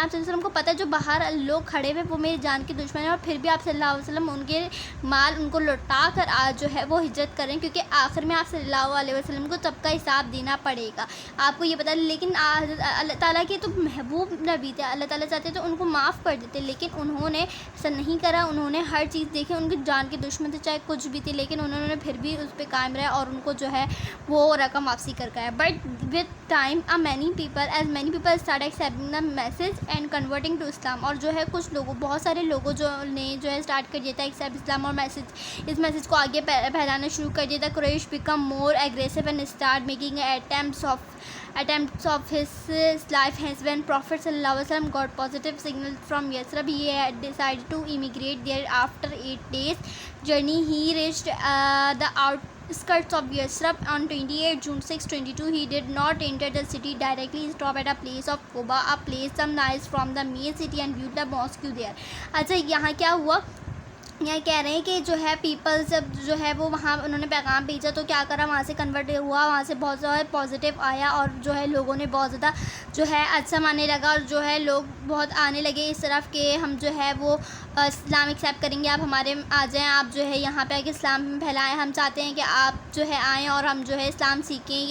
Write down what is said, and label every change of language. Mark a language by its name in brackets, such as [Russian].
[Urdu] آپ صلی اللہ علیہ وسلم کو پتہ ہے جو باہر لوگ کھڑے ہوئے وہ میری جان کے دشمن ہیں، اور پھر بھی آپ صلی اللہ علیہ وسلم ان کے مال ان کو لوٹا کر جو ہے وہ ہجرت کریں، کیونکہ آخر میں آپ صلی اللہ علیہ وسلم کو سب کا حساب دینا پڑے گا. آپ کو یہ پتہ. لیکن اللہ تعالیٰ کے تو محبوب نبی تھے، اللہ تعالیٰ چاہتے تو ان کو معاف کر دیتے، لیکن انہوں نے ایسا نہیں کرا. انہوں نے ہر چیز دیکھی، ان کی جان کے دشمن تھے چاہے کچھ بھی تھے، لیکن انہوں نے پھر بھی اس پہ قائم رہا اور ان کو جو ہے وہ رقم واپسی کر گیا. [English] But with time many people started accepting the message and converting to Islam. [Urdu] اور جو ہے کچھ لوگوں بہت سارے لوگوں جو نے جو ہے اسٹارٹ کر دیا تھا ایکسیپٹ اسلام، اور اس میسیج کو آگے پھیلانا شروع کر دیا تھا. [English] Quraysh become more aggressive and start making attempts of his life. Hence when Prophet صلی اللہ علیہ وسلم got positive signal from Yathrib, he had decided to immigrate there. After 8 days journey he reached the outskirts of Yathrib on 28 June 622. He did not enter the city directly. He stopped at a place of Quba, a place some miles from the main city, and viewed the mosque there. [Urdu] اچھا یہاں کیا ہوا، یہ کہہ رہے ہیں کہ جو ہے پیپل جب جو ہے وہ وہاں انہوں نے پیغام بھیجا تو کیا کرا، وہاں سے کنورٹ ہوا، وہاں سے بہت زیادہ پازیٹیو آیا، اور جو ہے لوگوں نے بہت زیادہ جو ہے اچھا ماننے لگا، اور جو ہے لوگ بہت آنے لگے اس طرف کہ ہم جو ہے وہ اسلام ایکسیپٹ کریں گے، آپ ہمارے آ جائیں، آپ جو ہے یہاں پہ آ کے اسلام پھیلائیں، ہم چاہتے ہیں کہ آپ جو ہے آئیں اور ہم جو ہے اسلام سیکھیں.